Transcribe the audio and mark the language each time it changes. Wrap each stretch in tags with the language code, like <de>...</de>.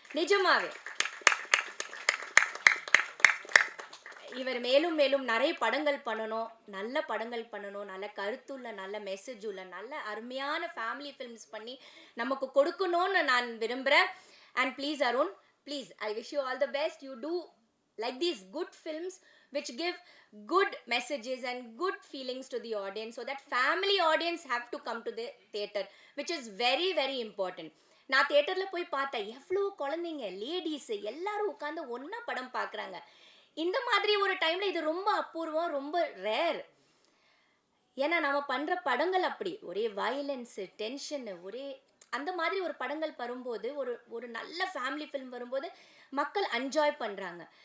<ta>நிஜமாவே இவர் மேலும் மேலும் நிறைய படங்கள் பண்ணணும், நல்ல படங்கள் பண்ணணும், நல்ல கருத்துள்ள நல்ல மெசேஜ் உள்ள நல்ல அருமையான ஃபேமிலி ஃபிலிம்ஸ் பண்ணி நமக்கு கொடுக்கணும்னு நான் விரும்புகிறேன்.</ta> <en>And please Arun, please I wish you all the best. You do like these good films which give good messages and good feelings to the audience, so that family audience have to come to the theater, which is very very important.</en> <ta>நான் தியேட்டரில் போய் பார்த்தேன், எவ்வளோ குழந்தைங்க ladies எல்லாரும் உட்காந்து ஒன்றா படம் பார்க்குறாங்க. இந்த மாதிரி ஒரு டைமில் இது ரொம்ப அபூர்வம், ரொம்ப ரேர். ஏன்னா நம்ம பண்ணுற படங்கள் அப்படி ஒரே வயலன்ஸு டென்ஷனு ஒரே அந்த மாதிரி ஒரு படங்கள் வரும்போது ஒரு ஒரு நல்ல ஃபேமிலி ஃபிலிம் வரும்போது மக்கள் என்ஜாய் பண்ணுறாங்க.</ta>